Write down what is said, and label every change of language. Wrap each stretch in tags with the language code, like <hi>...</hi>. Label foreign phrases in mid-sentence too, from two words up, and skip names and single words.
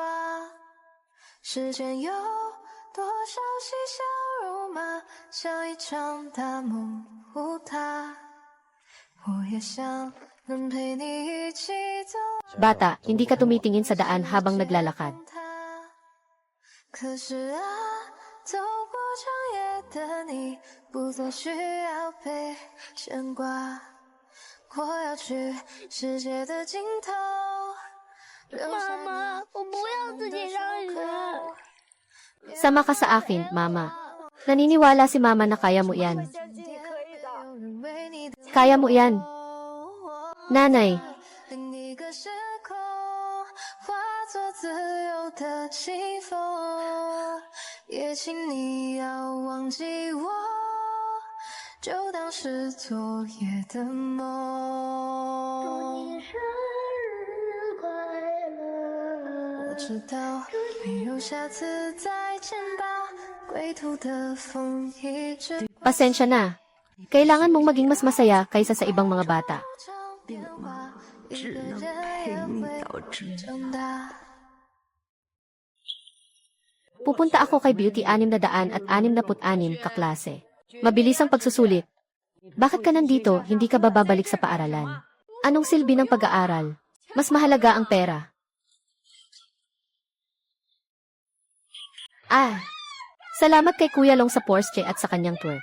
<zh>世间有多少嬉笑怒骂，像一场大梦无他。我也想能陪你一起走。</zh> <tl>Bata, hindi ka tumitingin sa daan habang naglalakad.</tl> <zh>可是啊，走过长夜的你，不再需要被牵挂。我要去世界的尽头。妈妈，我不要自己让人。</zh> <tl>Sama ka sa akin, mama. Naniniwala si mama na kaya mo yan. Kaya mo yan. Nanay,</tl> <zh>另一个时空，化作自由的清风，也请你要忘记我，就当是昨夜的梦。祝你生日快乐。我知道没有下次再见吧，归途的风一直</zh> <tl>pasensya na. Kailangan mong maging mas masaya kaysa sa ibang mga bata.</tl> <zh>变化，一个人也会长大。</zh> <tl>Pupunta ako kay Beauty 666 kaklase. Mabilis ang pagsusulit. Bakit ka nandito, hindi ka ba babalik sa paaralan? Anong silbi ng pag-aaral? Mas mahalaga ang pera. Salamat kay Kuya Long sa Porsche at sa kanyang tour.</tl>